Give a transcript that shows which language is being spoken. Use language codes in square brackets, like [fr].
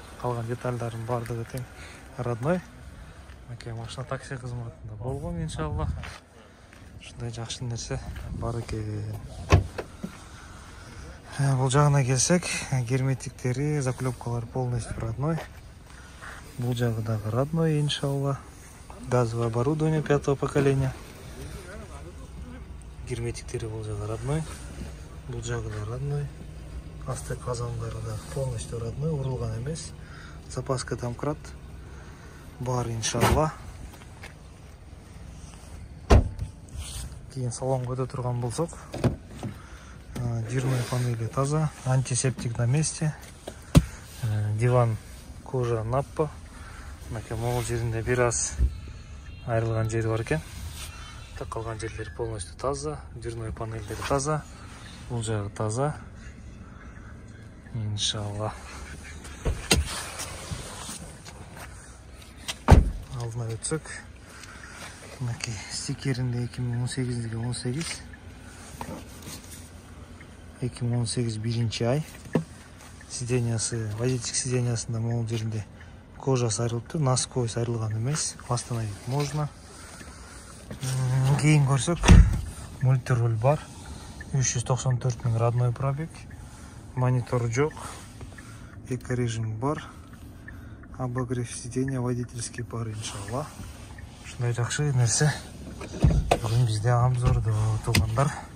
[ky] Калган детальдардын бардыгы тең родной. Мынакей машина такси кызматында болгон, иншалла. Ушундай жакшы нерсе бар экен. Бул жагына келсек, герметиктери, заклепкалар [ru] полностью родной. [ky] Бул жагы дагы родной, иншалла. [ru] Газовое оборудование 5-го поколения. [ky] Герметиктери бул жагы родной. Бул жагы да родной. Асты казандары да [ru] полностью родной, [ky] урулган эмес. Запаска домкрат бар, иншалла. Кийин салонго өтө турган болсок, [ru] дверной панели [ky] таза, [ru] антисептик на месте. Диван кожа наппа. [ky] Мынакей могул жеринде бир аз айрылган жери бар экен. Так калган жерлери [ru] полностью [ky] таза, дверной панелдери таза. Бул жагы таза, иншалла. Алдына өтсөк, мынакей стикеринде 2018 18 2018 биринчи ай. Сидениясы, [ru] водительский [ky] сидениясында могул жеринде кожасы айрылыптыр, насквозь айрылган эмес. [ru] Восстановить можно. [ky] Кийин көрсөк, мультируль бар. 394 миң [ru] родной пробег. [ky] Монитор жок. Эко-режим бар. [ru] Обогрев сиденья водительский [ky] бар, иншалла. Ушундай жакшы нерсе бүгүн бизде обзордо туугандар.